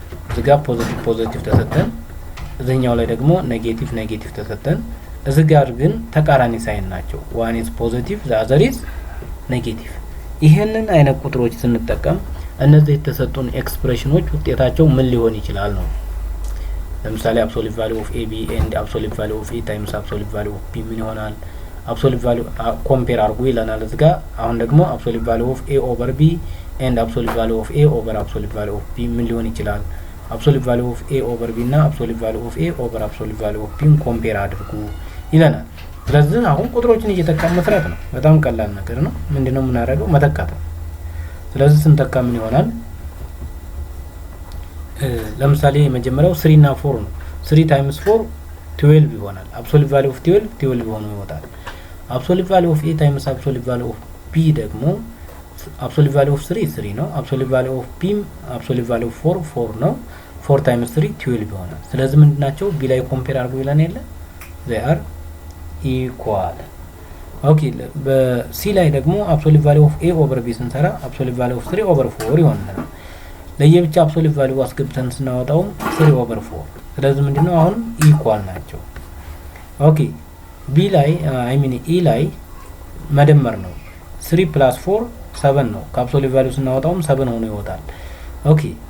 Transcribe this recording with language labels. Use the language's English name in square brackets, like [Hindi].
[Amharic] እዚጋ ፖዚቲቭ ተሰጠን፣ እዚህኛው ላይ ደግሞ ኔጌቲቭ ተሰጠን። እዚህ ጋር ግን ተቃራኒ ሳይን ናቸው። [English] ዋን ኢዝ ፖዚቲቭ ዘ አዘር ኢዝ ኔጌቲቭ። [Amharic] ይሄንን አይነት ቁጥሮች ስንጠቀም እነዚህ የተሰጡን ኤክስፕሬሽኖች ውጤታቸው ምን ሊሆን ይችላል ነው። ለምሳሌ [English] absolute value of ab and absolute value of a times absolute value of b [Amharic] ምን ይሆናል? [English] absolute value compare አድርጉ ይለናል እዚህ ጋር። አሁን ደግሞ absolute value of a over b and absolute value of a over absolute value of b [Amharic] ምን ሊሆን ይችላል? [English] absolute value of a over b [Amharic] እና [English] absolute value of a over absolute value of b [Amharic] compare አድርጉ ይለናል። ስለዚህ አሁን ቁጥሮችን እየተካን መስራት ነው። በጣም ቀላል ነገር ነው። ምንድነው የምናደርገው? መተካት ነው። ስለዚህ ስንተካ ምን ይሆናል? ለምሳሌ የመጀመሪያው 3 እና 4 ነው። 3 times 4 12 ይሆናል። [English] absolute value of 12 [Amharic] ሆኖ ይወጣል። [English] absolute value of a times absolute value of b [Amharic] ደግሞ [English] absolute value of 3 [Amharic] ነው። [English] absolute value of b absolute value of 4 [Amharic] ነው። 4 times 3 12 ይሆናል። ስለዚህ ምንድናቸው? b ላይ ኮምፔር አድርጉ ይላል አይደል? [English] they are equal። [Amharic] ኦኬ በሲ ላይ ደግሞ [English] absolute value of a over b [Amharic] ስንሰራ [English] absolute value of 3 over 4 [Amharic] ይሆናል። ለየብቻ አብሶሉት ቫልዩ አስገብተን ስናወጣው 3 over 4። ስለዚህ ምንድነው አሁን ኢኳል ናቸው። ኦኬ ቢ ላይ ኢ ላይ መደመር ነው። 3 plus 4 7 ነው። ከአብሶሉት ቫልዩ ስናወጣውም 7 ሆኖ ይወጣል። ኦኬ